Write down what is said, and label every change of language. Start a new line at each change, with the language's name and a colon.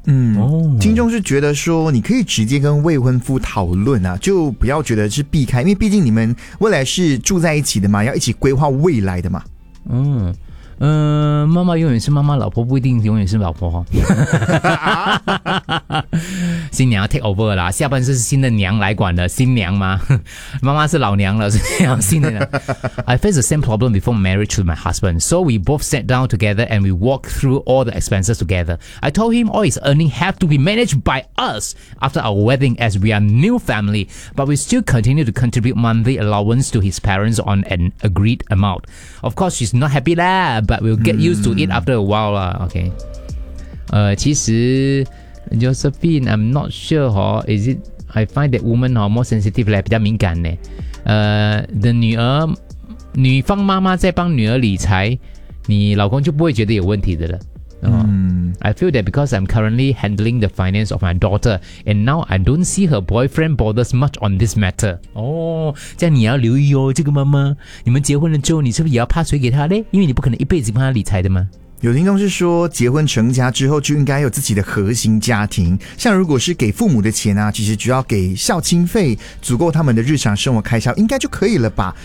Chinese: 听众是觉得说你可以直接跟未婚夫讨论啊，就不要觉得是避开，因为毕竟你们未来是住在一起的嘛，要一起规划未来的嘛。妈妈永远是妈妈，老婆不一定永远是老婆。新娘要
English: take over
Chinese: 了啦，下半是新的娘来管的，新娘吗？妈妈是老娘了，是要新的娘。
English: I faced the same problem before marriage with my husband, so we both sat down together and we walked through all the expenses together. I told him all his earnings have to be managed by us after our wedding as we are new family, but we still continue to contribute monthly allowance to his parents on an agreed amount. Of course, she's not happy lah, but we'll get used to it after a while lah. Okay.
Chinese: 其实
English: Josephine, I'm not sure, is it, I find that woman, more sensitive,
Chinese: 比较敏感呢。的女儿，女方妈妈在帮女儿理财，你老公就不会觉得有问题的了。
English: I feel that because I'm currently handling the finance of my daughter, and now I don't see her boyfriend bothers much on this matter.
Chinese: 这样你要留意哦，这个妈妈，你们结婚了之后，你是不是也要pass给她呢？因为你不可能一辈子帮她理财的嘛。有听众是说，结婚成家之后就应该有自己的核心家庭，像如果是给父母的钱啊，其实只要给孝亲费，足够他们的日常生活开销，应该就可以了吧？